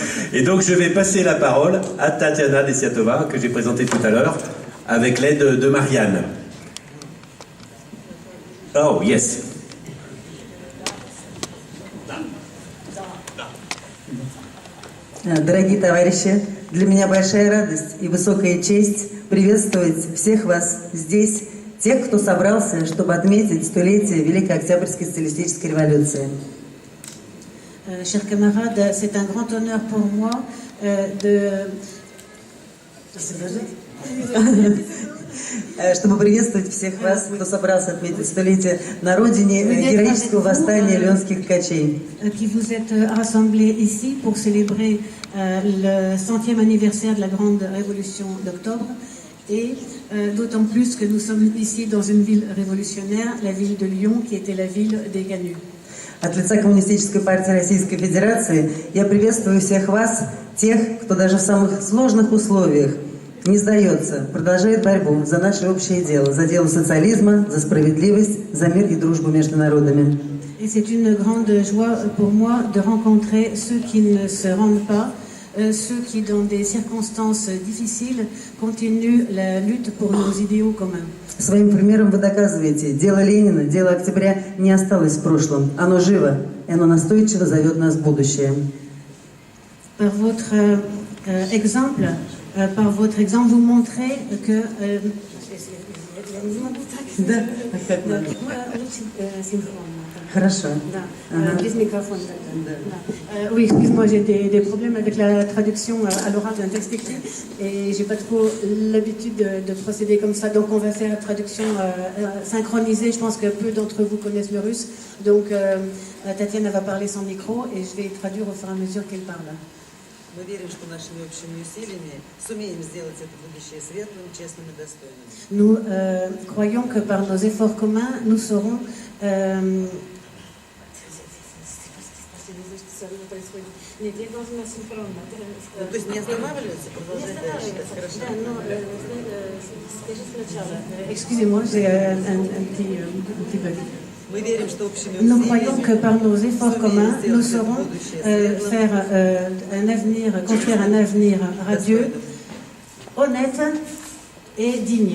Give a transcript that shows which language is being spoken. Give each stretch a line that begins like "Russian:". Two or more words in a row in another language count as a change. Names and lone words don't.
French: Et donc je vais passer la parole à Tatiana Desiatova, que j'ai présentée tout à l'heure, avec l'aide de Marianne.
English: Oh, yes.
Russian: Дорогие товарищи, для меня большая радость и высокая честь приветствовать всех вас здесь, тех, кто собрался, чтобы отметить столетие Великой Октябрьской социалистической революции.
French: Chers camarades, c'est un grand honneur pour moi
Russian: чтобы приветствовать всех вас, кто собрался отметить столетие на родине героического восстания леонских ткачей.
French: Qui vous êtes rassemblés ici pour célébrer le 100e anniversaire de la grande révolution d'octobre et d'autant plus que nous sommes ici dans une ville révolutionnaire, la ville de Lyon, qui était la ville des Canuts.
Russian: От лица Коммунистической партии Российской Федерации я приветствую всех вас, тех, кто даже в самых сложных условиях не сдается, продолжает борьбу за наше общее дело, за дело социализма, за справедливость, за мир и дружбу между народами.
French: Et c'est une grande joie pour moi de rencontrer ceux qui ne se rendent pas, ceux qui, dans des circonstances difficiles, continuent la lutte pour nos idéaux communs.
Russian: Своим примером вы доказываете, дело Ленина, дело октября не осталось в прошлом, оно живо, и оно настойчиво зовет нас в будущее.
French: Par votre exemple, vous montrez que
Russian: Хорошо.
French: Oui, excuse-moi, j'ai des problèmes avec la traduction à l'oral d'un texte écrit et j'ai pas trop l'habitude de procéder comme ça. Donc on va faire la traduction synchronisée. Je pense que peu d'entre vous connaissent le russe. Donc Tatiana va parler sans micro et je vais traduire au fur et à mesure qu'elle parle.
Russian: Мы верим, что нашими общими усилиями сумеем сделать это будущее светлым, честным и достойным.
French: Nous croyons que par nos efforts communs, nous serons
Russian: То есть не останавливаться, продолжать дальше.
French: Excusez-moi, j'ai un petit bug. Nous croyons que par nos efforts communs, nous saurons construire un avenir radieux, honnête et digne.